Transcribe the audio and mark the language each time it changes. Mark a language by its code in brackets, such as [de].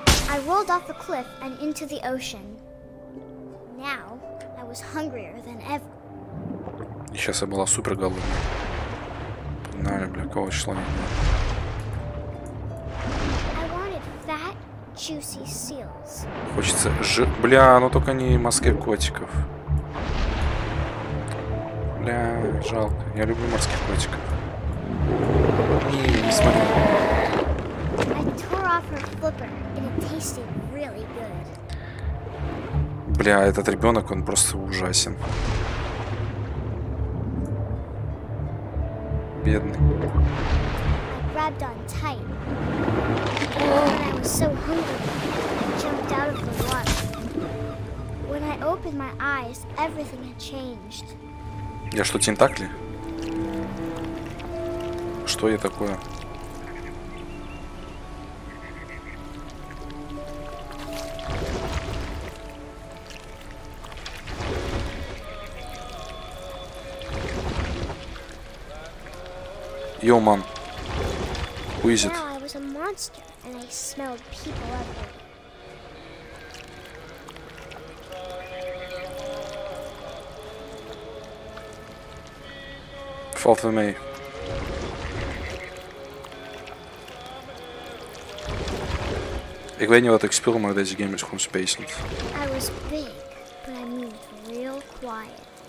[en] I rolled off the cliff and into the ocean. Now, I was hungrier than ever. [ru] И сейчас я была супер голодная. Погнали, бля, какого числа не было. [en] I wanted fat, juicy seals. [ru] Хочется Бля, ну только не морских котиков. Бля, жалко. Я люблю морских котиков. Не смотри. [en] I tore off her flipper, and it tasted really good. [ru] Бля, этот ребенок, он просто ужасен. Бедный. [en] I grabbed on tight. And I was so hungry, I jumped out of the water. When I opened my eyes, everything had changed. [ru] Я что, тентакли? Что я такое? [en] Yo, man. Who is it? Now I was a monster, and I smelled people everywhere. [nl] Valt wel mee. Ik weet niet wat ik speel, maar deze game is gewoon spacend. [en] I was big, but I moved real quiet.